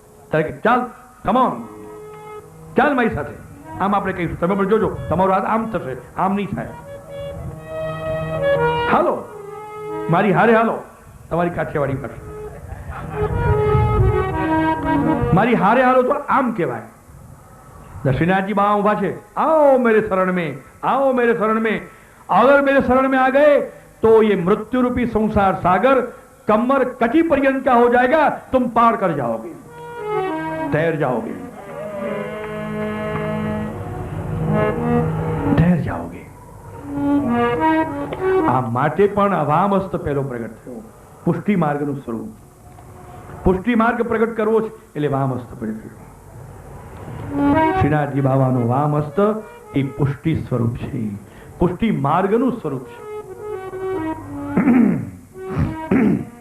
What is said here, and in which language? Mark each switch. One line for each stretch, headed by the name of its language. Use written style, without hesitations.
Gujarati: ત્યારે કે ચાલ
English: come on,
Gujarati: ચાલ મારી સાથે. આમ આપણે કહીશું, તમે પણ જોજો તમારો હાથ આમ થશે, આમ નહીં થાય. હાલો મારી હારે, હાલો તમારી કાઠિયાવાડી પાસે, મારી હારે હાલો તો આમ કહેવાય.
Hindi: श्रीनाथ जी वहां
Gujarati: उभा छे,
Hindi: आओ मेरे शरण में, आओ मेरे शरण में. अगर मेरे शरण में आ गए तो ये मृत्यु रूपी संसार सागर कमर कटी पर्यंत का हो जाएगा, तुम पार कर जाओगे, तैर जाओगे, तैर जाओगे.
Gujarati: आ माटे पण अवामस्त पहलो प्रगट थयो. पुष्टि मार्गનું સ્વરૂપ, પુષ્ટિ માર્ગ પ્રગટ કરવો છે એટલે વામસ્ત પ્રગટ થયો. શ્રીનાથજી બાવાનો વામસ્ત એ પુષ્ટિ સ્વરૂપ છે, પુષ્ટિ માર્ગનું સ્વરૂપ છે.